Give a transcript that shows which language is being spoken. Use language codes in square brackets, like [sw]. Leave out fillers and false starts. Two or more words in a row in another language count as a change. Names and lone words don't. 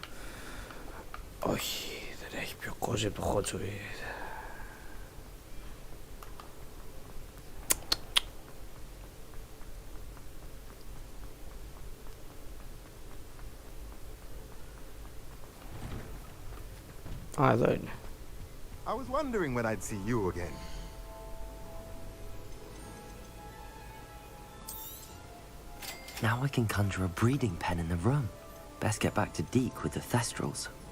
[el] Όχι, δεν έχει πιο cozy από το Hogsmeade. Α, εδώ είναι. [en] I was wondering when I'd see you again. Now I can conjure a breeding pen in the room. Best get back to Deke with the Thestrals.